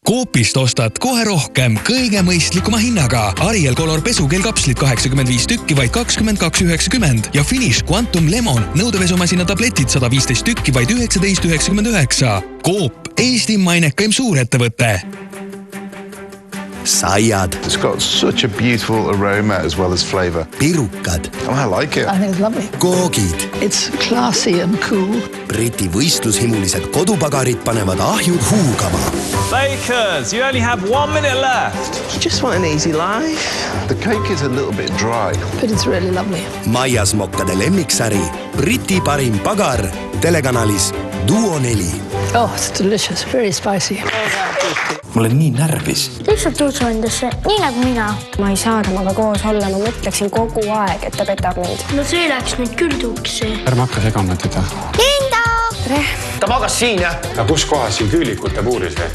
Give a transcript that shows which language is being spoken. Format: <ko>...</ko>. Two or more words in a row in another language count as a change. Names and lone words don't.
<et>Coopist ostad kohe rohkem kõige mõistlikuma hinnaga. Ariel Color pesukeelkapslid 85 tükki vaid 22,90 ja Finish Quantum Lemon nõudepesumasina tabletid 115 tükki vaid 19,99. Coop, Eesti mainekaim suurettevõte. Saiad.</et> <en>It's got such a beautiful aroma as well as flavour.</en> <et>Pirukad.</et> <en>Oh, I like it. I think it's lovely.</en> <et>Koogid.</et> <en>It's classy and cool.</en> <et>Briti võistlushimulised kodupagarid panevad ahjud huugama.</et> <en>Bakers, you only have 1 minute left. You just want an easy life. The cake is a little bit dry. But it's really lovely.</en> <et>Maiasmokkade lemmiksari. Briti parim pagar. Telekanalis Duo 4.</et> <en>Oh, it's delicious. Very spicy.</en> <et>Ma olen nii närvis. Lihtsalt usu endasse, nii nagu mina. Ma ei saa temaga koos olla, ma mõtleksin kogu aeg, et ta petab mind. No see läks nüüd küll tuksi. Ärme hakka segama teda. Linda! Tere! Ta magas siin, jah? Ja kus kohas siin küülikute puuris või?</et>